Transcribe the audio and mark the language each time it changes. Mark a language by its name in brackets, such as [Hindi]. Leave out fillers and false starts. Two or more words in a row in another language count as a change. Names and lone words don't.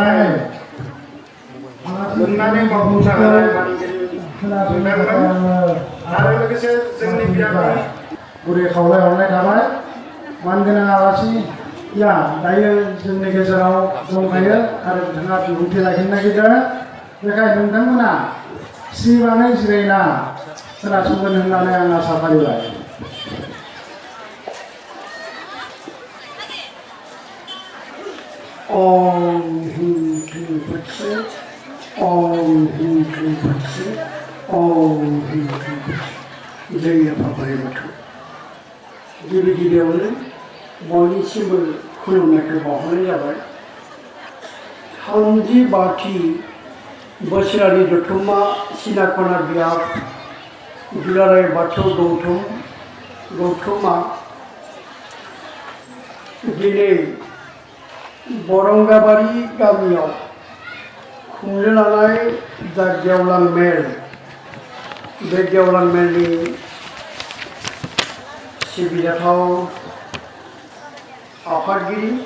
[Bodo] मोननानै मावफुंनो हानाय मानगिरि आरो लोगोसे जोंनि बियाबनि गुरै खावलायहरनाय थाबाय मानगोनां आलासिया दायो जोंनि गेजेराव दंखायो आरो बिथाङा बिबुंथि लाखिनो नागिरदों बेखायनो नोंथांमोना सिरिबाङै जिरायना खोनासंगोन होननानै आं आसा फारिबाय। [Sanskrit] ओम ह्रीं क्लीं फत्से ओम ह्रीं क्लीं फत्से ओम ह्रीं क्लीं फत्से [Bodo] जय आफा बोराइ बाथौ। गिबि गिबियावनो बयनिसिमबो खुलुमनायखौ बावहरनाय जाबाय। 32थि बोसोरारि जथुम्मा सिनाखना बियाब दुलाराय बाथौ गौथुमा दिनै बरंगाबारि गामियाव खुंनो लानाय जा गेवलां मेल बे गेवलां मेलनि सिबिजाथाव आफादगिरि